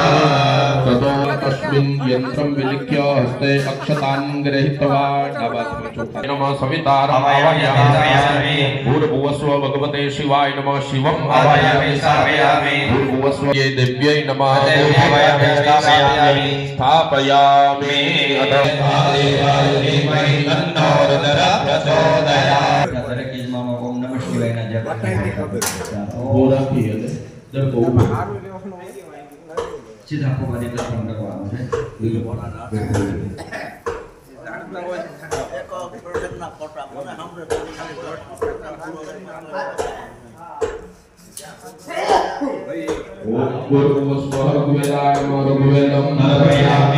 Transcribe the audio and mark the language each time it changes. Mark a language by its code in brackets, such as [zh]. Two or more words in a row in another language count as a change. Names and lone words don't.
[sa] ततो तस्मिन् यन्त्रं विलिख्य हस्ते अक्षतान् गृहीत्वा नमः सवितारम् आवाहयामि. भूर्भुवस्व भगवते शिवाय नमः. शिवम् आवाहयामि स्थापयामि. भूर्भुवस्व ये देव्यै नमः. देव्यै स्थापयामि. स्थापयामि. देवाय धीमहि तन्नो रुद्रः प्रचोदयात्. [gu] દરેક યજમાનમાં ઓમ નમઃ શિવાયના જપ પૂરા થઈને જપો સીધા પોવાની દર્શન કરવાનું છે. [sa] ओम भूर्भुवस्व ऋग्वेदाय नमः. ऋग्वेदं नमयामि.